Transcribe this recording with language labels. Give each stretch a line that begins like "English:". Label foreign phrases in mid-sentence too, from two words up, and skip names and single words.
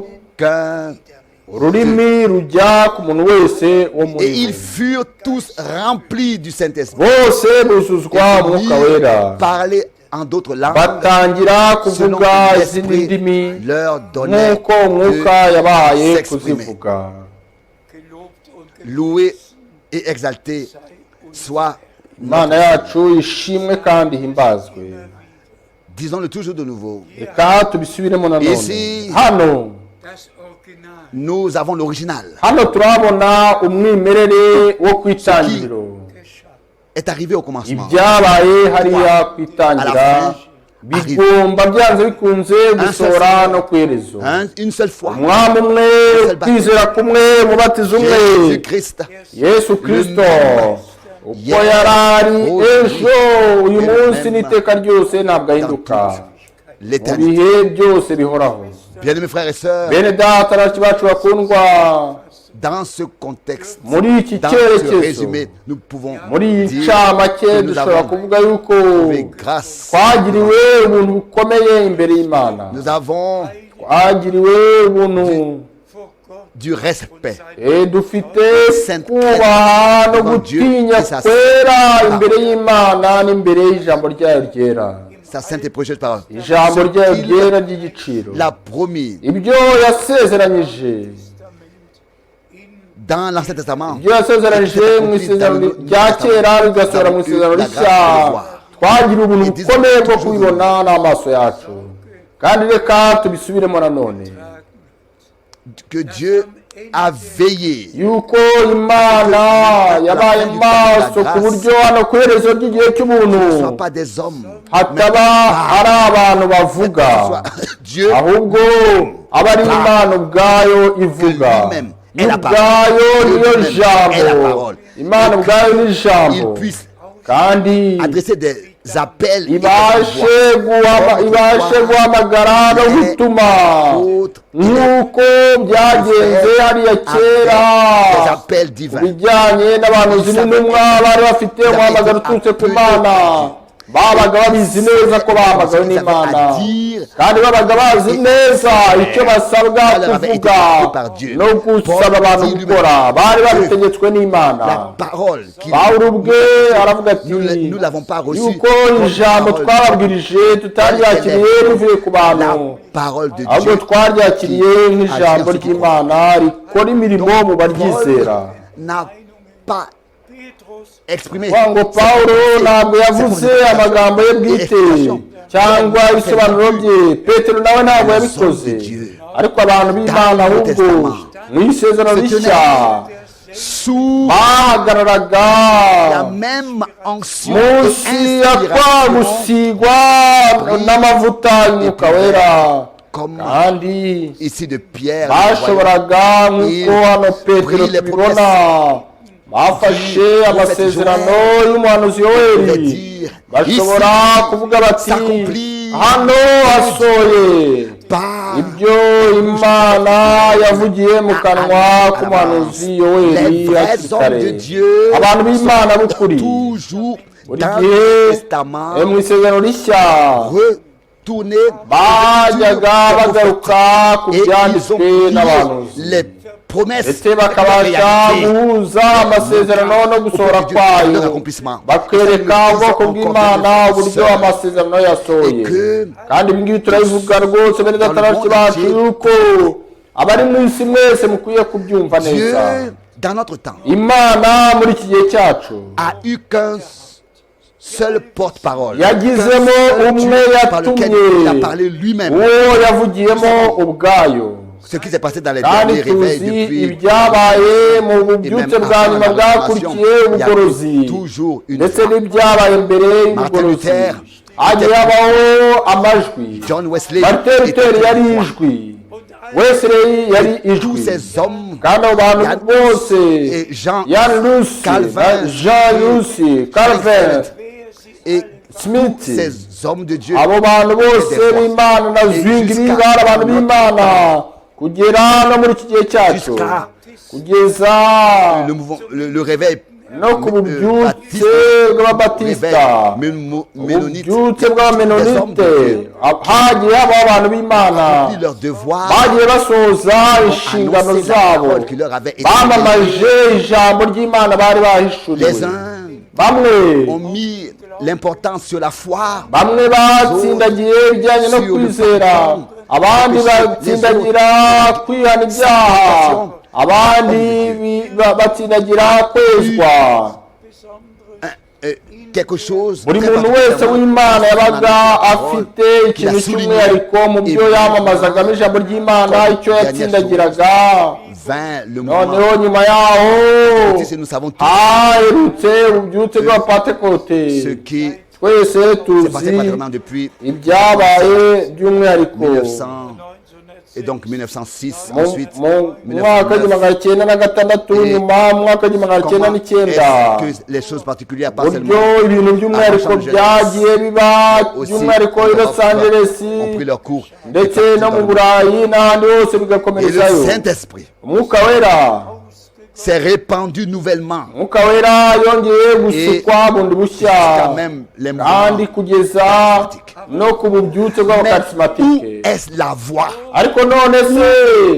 French: qu'un.
Kinyarwanda: ururimi rujya ku muntu wese wo
French: Et
Kinyarwanda: muri
French: ils
Kinyarwanda: bo.
French: furent tous remplis du Saint-Esprit.
Kinyarwanda: bose buzuzwa umwuka wera,
French: Parler en d'autres langues
Kinyarwanda: batangira
French: selon
Kinyarwanda: kuvuga
French: que
Kinyarwanda: izindi
French: l'Esprit
Kinyarwanda: ndimi
French: leur donnait
Kinyarwanda: nk'uko umwuka
French: de
Kinyarwanda: yabahaye
French: s'exprimer.
Kinyarwanda: kuzivuga.
French: Loué et exalté soit,
Kinyarwanda: imana yacu ishimwe kandi ihimbazwe.
French: disons-le toujours de nouveau,
Kinyarwanda: reka tubisubiremo nanone.
French: Ici-
Kinyarwanda: hano
German: Das Original.
French: nous avons l'original.
Kinyarwanda: hano turabona umwimerere wo ku itangiriro,
French: Est arrivé au commencement.
Kinyarwanda: ibyabaye hariya ku itangira bigomba byanze bikunze gusohora no ku iherezo.
French: Une seule fois.
Kinyarwanda: umwami umwe, kwizera kumwe, umubatizo umwe,
French: Jésus-Christ,
Kinyarwanda: yesu kirisito uko yari ari ejo uyu munsi n'iteka ryose ntabwo ahinduka, mu
French: l'éternité.
Kinyarwanda: bihe byose bihoraho.
French: Bien-aimés frères et sœurs,
Kinyarwanda: bene data bashiki bacu bakundwa,
French: dans ce contexte,
Kinyarwanda: muri iki
French: dans ce
Kinyarwanda: cyerekezo,
French: résumé, nous pouvons
Kinyarwanda: muri iyi
French: dire
Kinyarwanda: ncamake
French: que nous
Kinyarwanda: dushobora
French: avons
Kinyarwanda: kuvuga yuko
French: trouvé grâce.
Kinyarwanda: twagiriwe ubuntu bukomeye imbere y'Imana,
French: Nous avons
Kinyarwanda: twagiriwe ubuntu
German: Vor Gott
French: du respect.
Kinyarwanda: dufite kubaha no gutinya kwera imbere y'Imana n'imbere y'ijambo ryayo ryera.
French: Sa sainte et précieuse parole.
Kinyarwanda: ijambo ryayo ryera ry'igiciro,
French: L'a promis
Kinyarwanda: ibyo yasezeranyije,
French: dans l'Ancien Testament.
Kinyarwanda: ibyo yasezeranyije mu isezerano rya kera bigasohora mu isezerano rishya, twagira ubuntu bukomeye bwo kubibona n'amaso yacu. kandi reka tubisubiremo nanone
French: Que Dieu a veillé
Kinyarwanda: yuko Imana yabaye maso ku buryo hano ku iherezo ry'igihe
French: ce ne
Kinyarwanda: cy'ubuntu
French: soit pas des hommes,
Kinyarwanda: hataba ari abantu bavuga,
French: soit Dieu
Kinyarwanda: ahubwo aba ari Imana ubwayo ivuga. yo ubwayo niyo jambo, Imana ubwayo ni ijambo, kandi
French: adresser des appels et des
Kinyarwanda: ibashe guhamagara no gutuma nk'uko byagenze hariya kera
French: des appels divins.
Kinyarwanda: bijyanye n'abahanuzi n'intumwa bari bafite umuhamagaro uturutse ku Mana, babaga babizi neza ko bahamagawe n'Imana, kandi babaga bazi neza icyo basabwa kuvuga no gusaba abantu gukora, bari babitegetswe n'Imana.
French: La parole qui
Kinyarwanda: Pawulo ubwe aravuga ati
French: nous l'avons pas reçue
Kinyarwanda: yuko ijambo twababwirije tutaryakiriye rivuye ku bantu,
French: la parole de
Kinyarwanda: ahubwo
French: Dieu
Kinyarwanda: twaryakiriye nk'ijambo ry'Imana rikora imirimo mu baryizera.
French: n'a pas Petrus exprimé.
Kinyarwanda: ngo Pawulo ntabwo yavuze amagambo ye bwite cyangwa ibisobanuro bye, Petero nawe ntabwo yabikoze, ariko abantu b'Imana ahubwo mu isezerano rishya
French: Sous
Kinyarwanda: bahagararaga
French: la même onction
Kinyarwanda: munsi ya kwa gusigwa n'amavuta y'umwuka wera,
French: comme
Kinyarwanda: kandi
French: ici de Pierre,
Kinyarwanda: bashoboraga nk'uko hano Petero tubibona bafashe amasezerano y'umuhanuzi Yoweri, bashobora kuvuga bati hano hasohoye ibyo Imana yavugiye mu kanwa k'umuhanuzi Yoweri hakiri kare. Abantu b'Imana b'ukuri buri gihe mu isezerano rishya
French: retourner
Kinyarwanda: bajyaga bagaruka ku
French: et ils ont
Kinyarwanda: byanditswe
French: lié
Kinyarwanda: n'abahanuzi
French: les promesses
Kinyarwanda: ndetse bakabasha guhuza amasezerano no gusohora kwayo bakwereka ubwoko bw'Imana uburyo amasezerano yasohoye. Kandi ibi ngibi turabivuga rwose bene dataranshi bacu yuko abari mu isi mwese mukwiye kubyumva neza.
French: Dieu, dans notre temps,
Kinyarwanda: Imana muri iki gihe cyacu
French: a eu qu'un seul porte-parole,
Kinyarwanda: yagizemo umwe
French: par lequel il a parlé lui-même.
Kinyarwanda: uwo yavugiyemo ubwayo.
French: Ce qui s'est passé dans les
Kinyarwanda: kandi
French: derniers réveils
Kinyarwanda: tuzi
French: depuis
Kinyarwanda: ibyabaye mu bubyutse bwa nyuma bwakurikiye ubugorozi
French: toujours une
Kinyarwanda: ndetse n'ibyabaye mbere y'ubugorozi. hagiye habaho amajwi. John Wesley Martin Luther yari ijwi, Wesley yari
French: tous
Kinyarwanda: ijwi,
French: ces hommes,
Kinyarwanda: kandi abo bantu bose
French: et Jean, Jan Lucy, Calvin, Jean Lucy, Calvin, et Smith, ces hommes de Dieu,
Kinyarwanda: abo bantu bose b'Imana na Zwingli bari abantu b'Imana kugera no muri iki gihe cyacu kugeza
French: le réveil
Kinyarwanda: no ku bubyutse bw'ababatisita, ububyutse bw'abamenonite, hagiye habaho abantu b'Imana bagiye basohoza inshingano zabo, bamamaje ijambo ry'Imana bari bahishuriwe. Bamwe
French: ont mis l'importance sur la foi,
Kinyarwanda: bamwe batsindagiye ibijyanye no kwizera, abandi batsindagira kwihana ibyaha, abandi batsindagira kwezwa.
French: quelque chose
Kinyarwanda: Buri muntu wese w'Imana yabaga afite ikintu cy'umwihariko mu byo yamamazagamo ijambo ry'Imana, icyo yatsindagiraga. Noneho nyuma yaho haherutse ububyutse bw'abapantekote. Twese tuzi ibyabaye by'umwihariko
French: et donc 1906 ensuite
Kinyarwanda: mu mwaka w'igihumbi magana cyenda na gatandatu, nyuma mu mwaka w'igihumbi magana cyenda n'icyenda,
French: les choses particulières pas
Kinyarwanda: buryo
French: seulement
Kinyarwanda: ibintu by'umwihariko byagiye biba by'umwihariko i Los Angeles
French: ont pris leur cours,
Kinyarwanda: ndetse no mu Burayi n'ahandi hose
French: et le
Kinyarwanda: bigakomerezayo.
French: Saint-Esprit
Kinyarwanda: Umwuka wera
French: s'est répandu nouvellement
Kinyarwanda: umwuka wera yongeye gusukwa bundi bushya,
French: quand même les
Kinyarwanda: kandi kugeza no ku bubyutse bw'abakarismatike.
French: est la voix,
Kinyarwanda: ariko none se